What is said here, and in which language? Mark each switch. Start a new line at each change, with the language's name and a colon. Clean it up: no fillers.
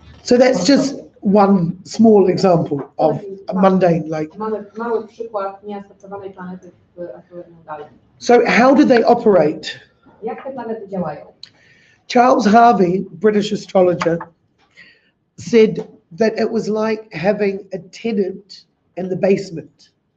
English: So that's just one small example of a mundane, like.
Polish: Mamy mały przykład nieaspektowanej planety w astrologii dalej.
English: So how do they operate?
Polish: Jak te planety działają?
English: Charles Harveya, British astrologer, said that it was like having a tenant in the basement.